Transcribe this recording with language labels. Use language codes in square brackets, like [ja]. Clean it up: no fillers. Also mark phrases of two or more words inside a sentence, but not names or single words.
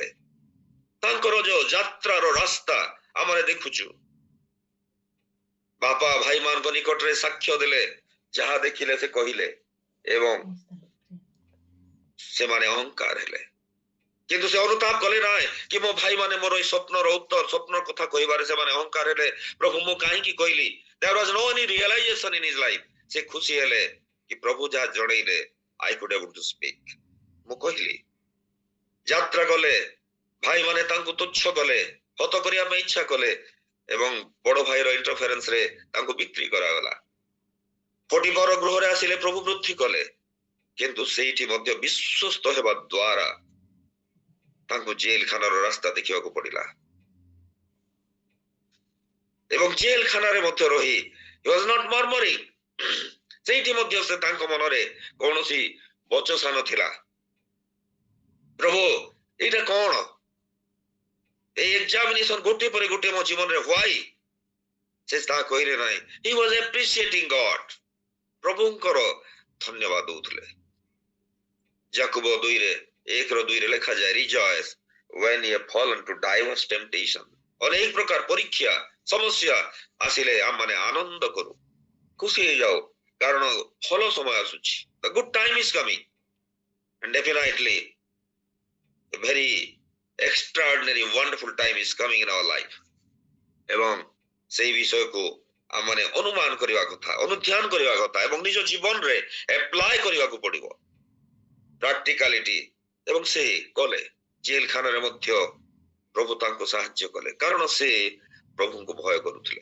[or] ତାଙ୍କର ଯୋଉ ଯାତ୍ରାର ରାସ୍ତା ଆମେ ଦେଖୁଛୁ, ବାପା ଭାଇମାନଙ୍କ ନିକଟରେ ସାକ୍ଷ୍ୟ ଦେଲେ, ଯାହା ଦେଖିଲେ ସେ କହିଲେ ଏବଂ ସେମାନେ ଅହଙ୍କାର ହେଲେ। କିନ୍ତୁ ସେ ଅନୁତାପ କଲେ ନାହିଁ କି ମୋ ଭାଇମାନେ ମୋର ଏଇ ସ୍ୱପ୍ନର ଉତ୍ତର, ସ୍ୱପ୍ନର କଥା କହିବାରେ ସେମାନେ ଅହଙ୍କାର ହେଲେ। ପ୍ରଭୁ ମୁଁ କାହିଁକି କହିଲି? [en] There was no any realization in his life. [or] ସେ ଖୁସି ହେଲେ କି ପ୍ରଭୁ ଯାହା ଜଣେଇଲେ, [en] I could able to speak, [or] ମୁଁ କହିଲି। ଯାତ୍ରା କଲେ, ଭାଇମାନେ ତାଙ୍କୁ ତୁଚ୍ଛ କଲେ, ହତ କରିବା ପାଇଁ ଇଚ୍ଛା କଲେ ଏବଂ ବଡ ଭାଇର ଇଣ୍ଟରଫେରେନ୍ସ ରେ ତାଙ୍କୁ ବିକ୍ରି କରାଗଲା। ପଟିଫର ଗୃହରେ ଆସିଲେ, ପ୍ରଭୁ ବୃଦ୍ଧି କଲେ, କିନ୍ତୁ ସେଇଠି ମଧ୍ୟ ବିଶ୍ୱସ୍ତ ହେବା ଦ୍ୱାରା ତାଙ୍କୁ ଜେଲ ଖାନାର ରାସ୍ତା ଦେଖିବାକୁ ପଡିଲା। ଏବଂ ଜେଲ ଖାନାରେ ମଧ୍ୟ ରହି [en] he was not murmuring, [or] ସେଇଠି ମଧ୍ୟ ସେ ତାଙ୍କ ମନରେ କୌଣସି ବଚସା ନଥିଲା। ପ୍ରଭୁ ଏଇଟା କଣ? এই ଏକ୍ସାମିନେସନ ଗୋଟିଏ ପରେ ଗୋଟିଏ ମୋ ଜୀବନରେ ହ୍ୱାଇ, ସେ ତାହା କହିଲେ ନାହିଁ। [en] he was appreciating God, [or] ପ୍ରଭୁଙ୍କର ଧନ୍ୟବାଦ ଦଉଥିଲେ। ଯାକୋବ 1:2 ଲେଖାଯାଏ, [en] rejoice when ye have fallen to diverse temptation, [or] ଅନେକ ପ୍ରକାର ପରୀକ୍ଷା ସମସ୍ୟା ଆସିଲେ ଆମମାନେ ଆନନ୍ଦ କରୁ, ଖୁସି ହେଇଯାଉ, କାରଣ ଭଲ ସମୟ ଆସୁଛି। [en] the good time is coming and definitely a very extraordinary wonderful time is coming in our life। [or] ଏବଂ ସେଇ ବିଷୟକୁ ଆମମାନେ ଅନୁମାନ କରିବା କଥା, ଅନୁଧ୍ୟାନ କରିବା କଥା ଏବଂ ନିଜ ଜୀବନରେ ଆପ୍ଲାଏ କରିବାକୁ ପଡିବ, ପ୍ରାକ୍ଟିକାଲିଟି। ଏବଂ ସେ କଲେ। ଜେଲ ଖାନାରେ ମଧ୍ୟ ପ୍ରଭୁ ତାଙ୍କୁ ସାହାଯ୍ୟ କଲେ, କାରଣ ସେ ପ୍ରଭୁଙ୍କୁ ଭୟ କରୁଥିଲେ।